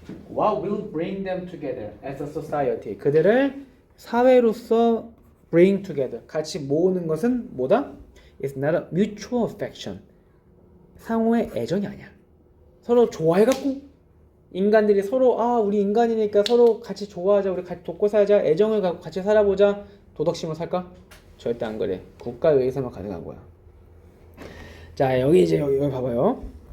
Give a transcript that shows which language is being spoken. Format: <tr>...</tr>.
<en>What will bring them together as a society?</en> <ko>그들을 사회로서</ko> <en>bring together,</en> <ko>같이 모으는 것은 뭐다?</ko> <en>It's not a mutual affection.</en> <ko>상호의 애정이 아니야. 서로 좋아해갖고 인간들이 서로 우리 인간이니까 서로 같이 좋아하자, 우리 같이 돕고 살자, 애정을 갖고 같이 살아보자, 도덕심을 살까? 절대 안 그래. 국가에 의해서만 가능한 거야. 자, 여기 이제 여기 봐봐요.</ko>